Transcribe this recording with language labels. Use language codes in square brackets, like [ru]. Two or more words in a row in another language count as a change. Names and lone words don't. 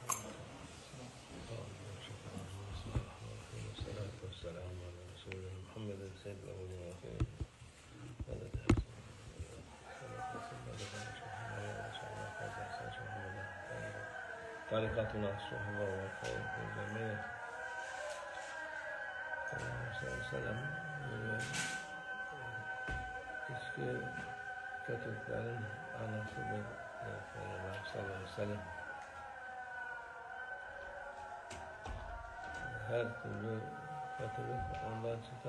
[ar] والصلاة والسلام على رسولنا محمد سيد الأولين والآخرين. طريقتنا الصحبة والخير في الجميع. [tr] Selam. İçki kötülüklerin anasıdır. Peygamber [ar] صلى الله عليه وسلم. [tr] Her türlü kötülük ondan çıkar.